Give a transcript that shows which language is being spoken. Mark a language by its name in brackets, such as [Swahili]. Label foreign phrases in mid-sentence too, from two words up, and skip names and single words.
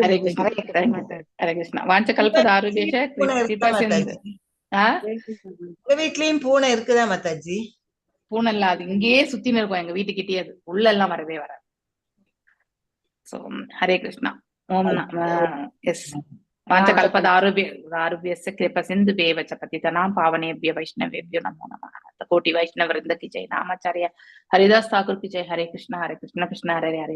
[Sanskrit] हरे कृष्णा। हरे कृष्णा। वाञ्छ कल्पदारुभेष कृपा सिन्धु. [Tamil] வீட்லயும் பூனை இருக்குதா மாதாஜி? பூனை இல்ல, அது இங்கேயே சுத்தின்னு இருக்கும், எங்க வீட்டுக்கிட்டே. அது உள்ள எல்லாம் வரவே வராது. சோ ஹரே கிருஷ்ணா. [Sanskrit] ஓம் எஸ் वाञ्छकल्पदारुभ्यश्च कृपसिन्धुभ्येव च पतितानां पावनेभ्यो वैष्णवेभ्यो नमो नमः। [Hindi] कोटि वैष्णव वृंद की जय। नामाचार्य हरिदास ठाकुर की जय। [Sanskrit] हरे कृष्ण कृष्ण हरे हरे, हरे राम।